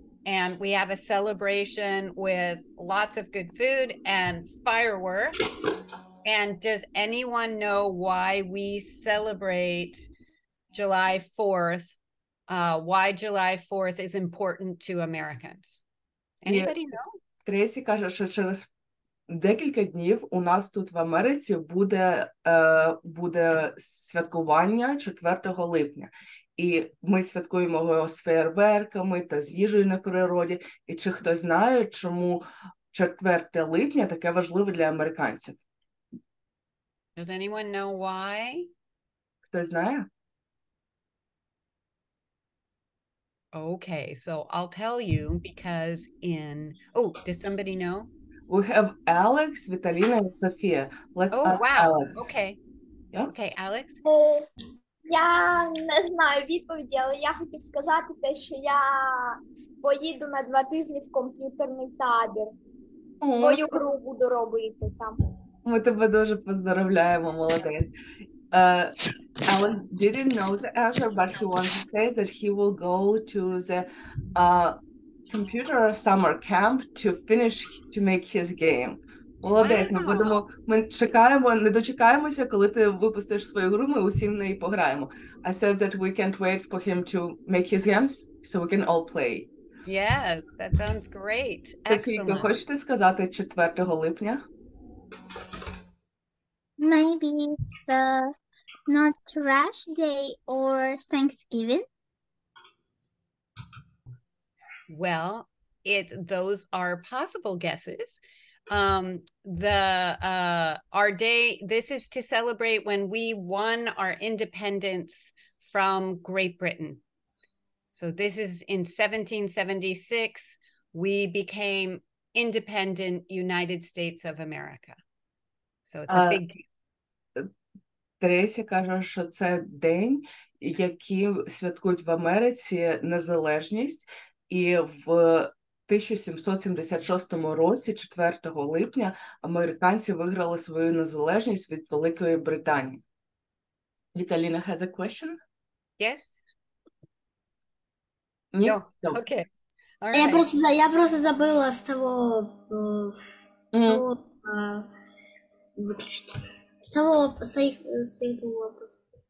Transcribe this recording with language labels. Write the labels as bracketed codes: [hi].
[en] And we have a celebration with lots of good food and fireworks. And does anyone know why we celebrate July 4th? Why July 4th is important to Americans? Anybody know? [uk] Трейсі каже, що через декілька днів у нас тут в Америці буде святкування 4 липня. І ми святкуємо його з феєрверками та з їжею на природі. І чи хтось знає, чому 4 липня таке важливе для американців? [en] Does anyone know why? [uk] Хтось знає? [en] Okay, so I'll tell you because does somebody know? We have Alex, Vitalina, and Sophia. Let's ask Wow. Alex. Okay. Yeah? Okay, Alex? [uk] Я не знаю відповіді, але я хотів сказати те, що я поїду на 2 тижні в комп'ютерний табір. Свою гру буду робити там. Ми тебе дуже поздравляємо, молодець. [en] Alan didn't know the answer, but he wants to say that he will go to the computer summer camp to make his game. [uk] Молодець, ми чекаємо, не дочекаємося, коли ти випустиш свою гру, ми усі в неї пограємо. [en] I said that we can't wait for him to make his games, so we can all play. Yes, that sounds great. [uk] Софійко, хочете сказати 4 липня? [en] Maybe it's not Trash Day or Thanksgiving. Well, those are possible guesses. Our day, this is to celebrate when we won our independence from Great Britain. So this is in 1776, we became independent United States of America. So it's a big deal. [uk] Трейсі каже, що це день, який святкують в Америці незалежність, і в 1776 році, 4 липня, американці виграли свою незалежність від Великої Британії. [en] Vitalina has a question? Yes? [uk] Ні? [en] No. Okay. All right. [uk] Я просто забила з того То виключити. Того стоїть у вопрос.